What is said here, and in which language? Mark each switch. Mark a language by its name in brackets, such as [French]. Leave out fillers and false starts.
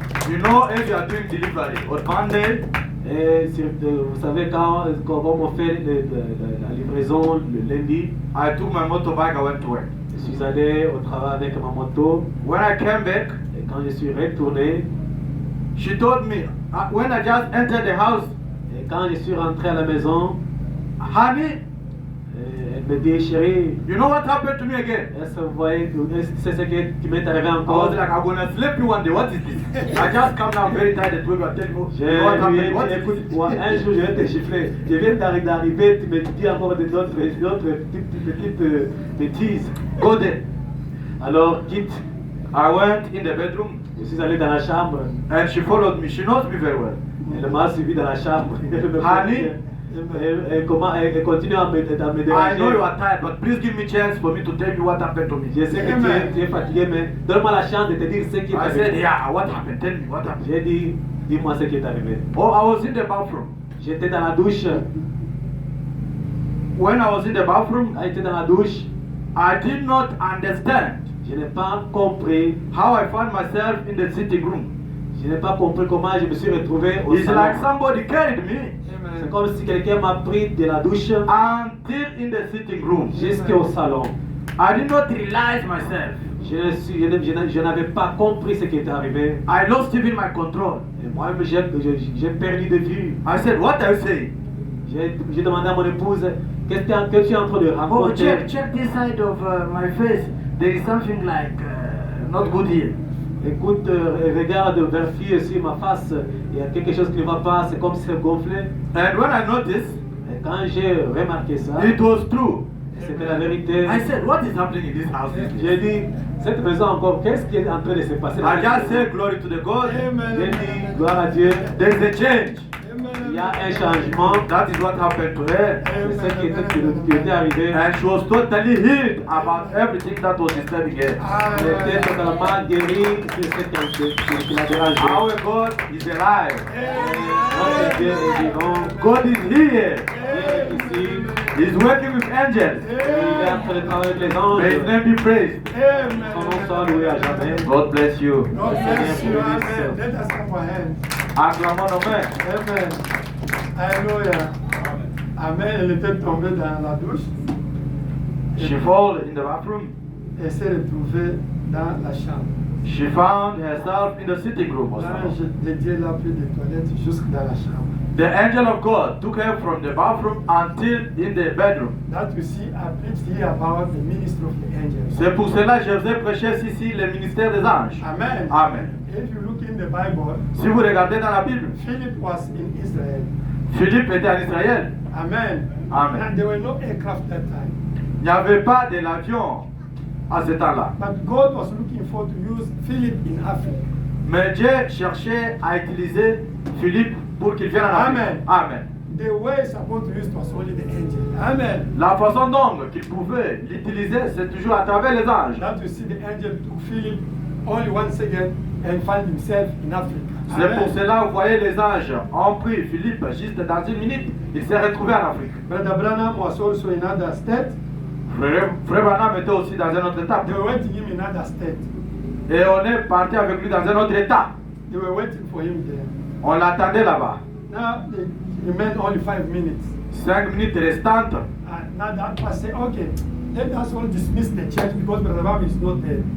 [English] You know, if you are doing delivery on Monday, [French] Et vous savez, quand on fait la livraison le lundi, [English] I took my motorbike, I went to work. [French] je suis allé au travail avec ma moto. [English] When I came back, [French] Et quand je suis retourné, [English] she told me, when I just entered the house, [French] et quand je suis rentré à la maison, [English] honey, [French] elle me dit, chérie, [English] you know what happened to me again? [French] est-ce que vous voyez, c'est ce qui m'est arrivé [English] I was [French] encore? [English] like, I'm gonna slap you one day. What is this? I just come down very tired and told you, I tell you, [French] J'ai [English] you know what happened? What [French] dit, [English] is [French] écoute, [English] this? [French] moi, un jour je vais te chiffrer. Je viens d'arriver, tu me dis encore d'autres petites bêtises. [English] Go there. [French] Alors, quitte. [English] I went in the bedroom [French] Je suis allé dans la chambre. [English] and she followed me. She knows me very well. [French] Elle m'a suivi dans la chambre. [English] Honey, [French] Elle continue à me [English] I know you [French] déranger. [English] are tired, but please give me chance for me to tell you what happened to me. [French] Je sais que tu es fatigué, mais donne-moi la chance de te dire ce qui est [English] I said, [French] arrivé. [English] yeah, what happened? Tell me what happened. [French] J'ai dit, dis-moi ce qui est arrivé. [English] Oh, I was in the bathroom. [French] J'étais dans la douche. [English] When I was in the bathroom, [French] Quand j'étais dans la douche, [English] I did not understand [French] je n'ai pas compris. [English] how I found myself in the sitting room. [French] Je n'ai pas compris comment je me suis retrouvé au [English] It's [French] salon. [English] like somebody carried me [French] C'est comme si quelqu'un m'a pris de la douche [English] until in the sitting room. [French] jusqu'au salon. [English] I did not realize myself. [French] Je n'avais pas compris ce qui était arrivé. [English] I lost even my control. [French] Et moi-même, j'ai perdu de vue. [English] I said, what are you saying? [French] J'ai demandé à mon épouse, qu'est-ce que tu es en train de [English] Oh, [French] raconter? [English] check this side of my face. There is something like not good here. [French] écoute, regarde, vérifie aussi ma face, il y a quelque chose qui ne va pas, c'est comme si c'est gonflé. [English] And when I noticed, [French] Et quand j'ai remarqué ça, [English] it was true. [French] c'était la vérité. [English] I said, what is happening in this house? [French] J'ai dit, cette maison encore, qu'est-ce qui est en train de se passer? [English] I just say glory to the God. [French] J'ai dit, gloire à Dieu, [English] There's a change. [French] il y a un changement. [English] That is what happened to her. [French] C'est ce qui était arrivé. [English] And she was totally healed about everything that was disturbing her. [French] Elle était totalement guérie de ce qui l'a dérangé. [English] Our God is alive. [French] Notre Dieu est vivant. [English] God is here. [French] Dieu est ici. [English] He's working with angels. [French] Il est en train de travailler avec les [English] May His [French] anges. [English] name be praised. [French] Son nom soit loué à jamais. [English] God bless you. God bless you. Amen. Let us clap our hands. [French] Acclamons nos mains. Amen. Alléluia. Amen. Elle était tombée dans la douche [English] She fell in the bathroom. [French] et s'est retrouvée dans la chambre. [English] She found herself in the sitting room or [French] L'ange [English] something. [French] de Dieu l'a pris des toilettes jusque dans la chambre. [English] The angel of God took her from the bathroom until in the bedroom. That you see, I preached here about the ministry of the angels. [French] C'est pour cela que je vous ai prêché ici le ministère des anges. Amen. Amen. [English] If you look in the Bible, [French] Si vous regardez dans la Bible, [English] Philip was in Israel. [French] Philippe était en Israël. Amen. Amen. [English] And there were no aircraft that time. [French] Il n'y avait pas de l'avion à ce temps-là. [English] But God was looking for to use Philip in Africa. [French] Mais Dieu cherchait à utiliser Philippe pour qu'il vienne en Afrique. Amen. Amen. [English] The way supposed to use was only the angel. Amen. [French] La façon dont qu'il pouvait l'utiliser, c'est toujours à travers les anges. [English] That you see the angel took Philip only once again and find himself in Africa. [French] C'est Amen. pour cela que vous voyez les anges ont pris Philippe juste dans une minute, il s'est retrouvé en Afrique. [English] Brother Branham was also in another state. [French] Frère Branham était aussi dans un autre état. [English] They were waiting him in another state. [French] Et on est parti avec lui dans un autre état. [English] They were waiting for him there. [French] On l'attendait là-bas. [English] Now they remained only 5 minutes. [French] 5 minutes restantes. [English] Now that pastor said, okay, let us all dismiss the church because Brother Branham is not there.